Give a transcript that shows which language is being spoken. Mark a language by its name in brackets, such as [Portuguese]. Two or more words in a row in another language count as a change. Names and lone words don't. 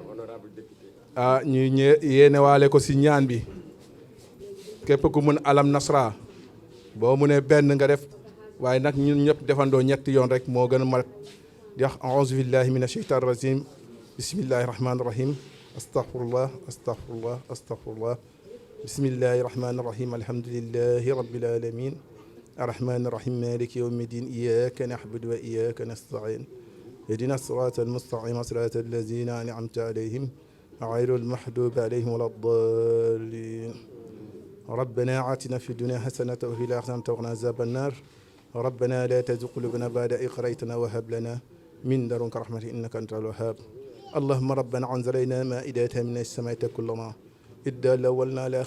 [Wolof] ñu yéene waale ko si ñaan bi képp ku mun alam nasra boo mu ne benn nga def waaye nag ñun ñëpp defandoo ñetti yoon rek moo gën a mat di wax [Arabic] أعوذ بالله من الشيطان الرجيم بسم الله الرحمن الرحيم أستغفر الله أستغفر الله أستغفر الله بسم الله الرحمن الرحيم الحمد لله رب العالمين الرحمن الرحيم مالك يوم الدين إياك نعبد وإياك نستعين اهدنا الصراط المستقيم صراط الذين أنعمت عليهم غير المحدوب عليهم ولا الضالين ربنا آتنا في الدنيا حسنة وفي الآخرة وقنا عذاب النار ربنا لا تزغ قلوبنا بعد إذ هديتنا وهب لنا من لدنك رحمة إنك أنت الوهاب اللهم ربنا أنزل إلينا مائدة من السماء كلنا إدى الأولنا على